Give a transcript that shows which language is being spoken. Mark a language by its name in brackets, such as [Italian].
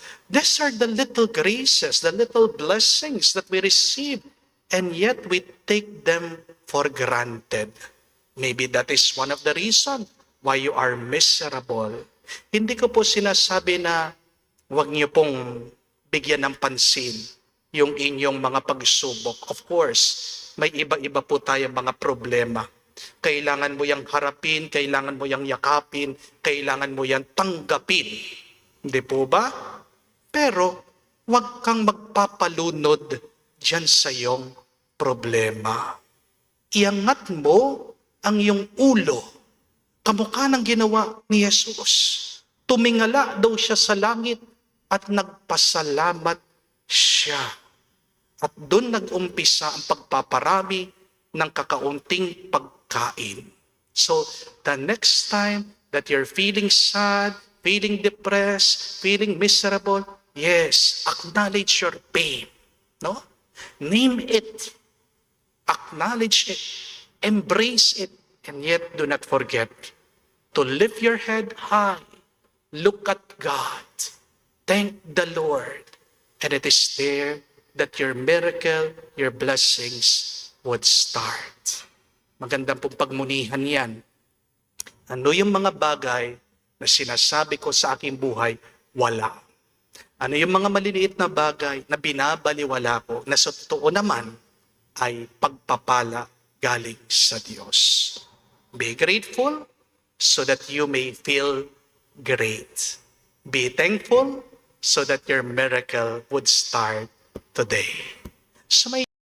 [English] These are the little graces, the little blessings that we receive, and yet we take them for granted. Maybe that is one of the reasons why you are miserable. [Filipino] Hindi ko po sinasabi na huwag niyo pong bigyan ng pansin yung inyong mga pagsubok. [English] Of course, [Filipino] may iba-iba po tayong mga problema. Kailangan mo yang harapin, kailangan mo yang yakapin, kailangan mo yang tanggapin. Hindi po ba? Pero huwag kang magpapalunod diyan sa iyong problema. Iangat mo ang iyong ulo. Kamukha ng ginawa ni Jesus. Tumingala daw siya sa langit at nagpasalamat siya. At doon nag-umpisa ang pagpaparami ng kakaunting pagkain. [English] So, the next time that you're feeling sad, feeling depressed, feeling miserable, yes, acknowledge your pain. No? Name it. Acknowledge it. Embrace it. And yet, do not forget to lift your head high. Look at God. Thank the Lord. And it is there that your miracle, your blessings would start. [Filipino] Magandang pong pagmunihan yan. Ano yung mga bagay na sinasabi ko sa aking buhay? Wala. Ano yung mga maliliit na bagay na binabaliwala ko na sa totoo naman ay pagpapala galing sa Diyos. [English] Be grateful so that you may feel great. Be thankful so that your miracle would start today. So may